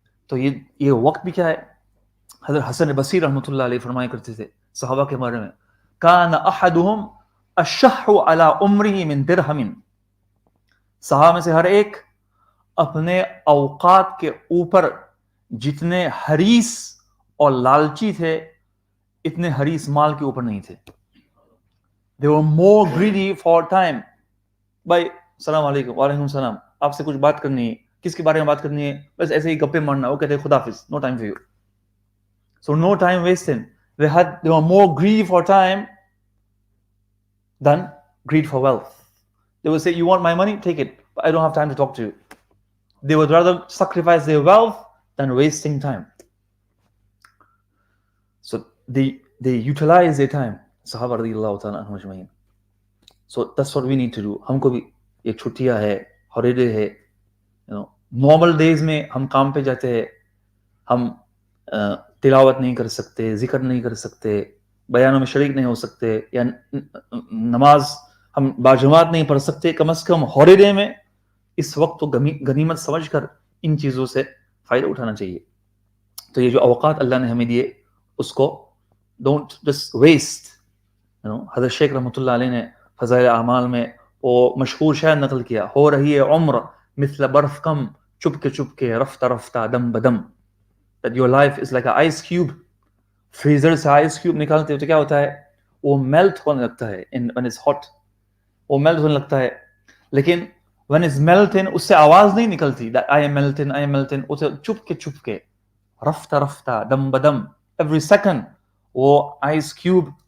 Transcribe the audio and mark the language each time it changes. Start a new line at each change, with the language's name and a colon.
Urdu: تو یہ وقت بھی کیا ہے؟ حضرت حسن بصری رحمۃ اللہ علیہ فرمایا کرتے تھے صحابہ کے بارے میں,
Arabic: کان احدہم اشح علی عمرہ من درہم.
Urdu: صحابہ میں سے ہر ایک اپنے اوقات کے اوپر جتنے حریص اور لالچی تھے, اتنے حریص مال کے اوپر نہیں تھے.
English: They were more greedy for time.
Urdu: بھائی السلام علیکم, وعلیکم السلام, آپ سے کچھ بات کرنی ہے, کس کے بارے میں بات کرنی ہے, بس ایسے ہی گپے مارنا. وہ کہتے ہیں خدا حافظ,
English: no time for you. So no time wasting. They were more greedy for time than greed for wealth. They would say, you want my money? Take it. But I don't have time to talk to you. They would rather sacrifice their wealth than wasting time. So they utilize their time. Sahaba radiyallahu ta'ala anhum ajma'in. So that's what we need to do.
Urdu: ہم کو بھی یہ چھٹیاں ہے, holiday ہے, normal days میں ہم کام پہ جاتے ہیں, ہم تلاوت نہیں کر سکتے, ذکر نہیں کر سکتے, بیانوں میں شریک نہیں ہو سکتے, یا نماز ہم باجماعت نہیں پڑھ سکتے. کم از کم ہالیڈے میں اس وقت تو غنیمت سمجھ کر ان چیزوں سے فائدہ اٹھانا چاہیے. تو یہ جو اوقات اللہ نے ہمیں دیے, اس کو
English: Don't just waste.
Urdu: حضرت شیخ رحمۃ اللہ علیہ نے فضائل اعمال میں وہ مشہور شعر نقل کیا, ہو رہی ہے عمر مثل برف کم, چپ کے رفتہ رفتہ دم بدم.
English: That your life is like an ice cube.
Urdu: Freezer سے آئس کیوب نکالتے ہو تو کیا ہوتا ہے, وہ میلٹ ہونے لگتا ہے.
English: when it's hot
Urdu: وہ میلٹ ہونے لگتا ہے, لیکن
English: when it's melting
Urdu: اس سے آواز نہیں نکلتی
English: that I am melting.
Urdu: اسے چپ کے رفتہ رفتہ دم بدم,
English: every second
Urdu: وہ آئس کیوب